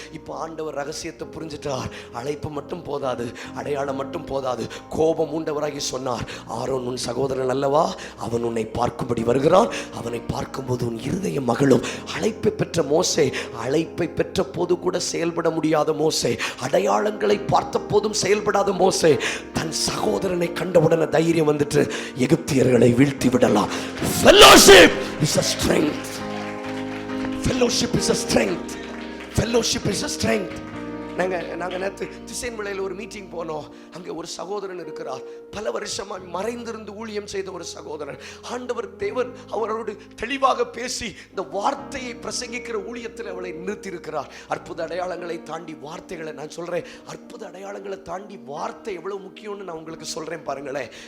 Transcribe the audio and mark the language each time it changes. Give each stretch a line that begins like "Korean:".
Tamil: இப்ப ஆண்டவர் ரகசியத்தை புரிஞ்சிட்டார். அழைப்பு மட்டும் போதாது, அடையாளம் மட்டும் போதாது, கோபம் உண்டவராகி சொன்னார், ஆரோன் உன் சகோதரன் அல்லவா, அவன் உன்னை பார்க்கும்படி வருகிறான், அவனை பார்க்கும்போது உன் இருதயம் மகிழும். அழைப்பை பெற்ற மோசே, அழைப்பை பெற்ற போது கூட செயல்பட முடியாத மோசே, அடையாளங்களை பார்த்த போதும் செயல்படாத மோசே, தன் சகோதரனை கண்டவுடனே தைரியம் வந்துட்டு எகிப்தியர்களை வீழ்த்தி விடலாம்.
English: Fellowship is a strength. Fellowship is a strength. Fellowship is a strength.
Tamil: நாங்க நேற்று திசைன்மலையில் ஒரு மீட்டிங் போனோம். அங்கே ஒரு சகோதரன் இருக்கிறார், பல வருஷமா மறைந்திருந்து ஊழியம் செய்த ஒரு சகோதரன். ஆண்டவர் தேவன் அவரோடு தெளிவாக பேசி இந்த வார்த்தையை பிரசங்கிக்கிற ஊழியத்தில் அவளை நிறுத்தி இருக்கிறார். அற்புத அடையாளங்களை தாண்டி வார்த்தைகளை நான் சொல்றேன், அற்புத அடையாளங்களை தாண்டி வார்த்தை எவ்வளவு முக்கியம்னு நான் உங்களுக்கு சொல்றேன் பாருங்களேன்.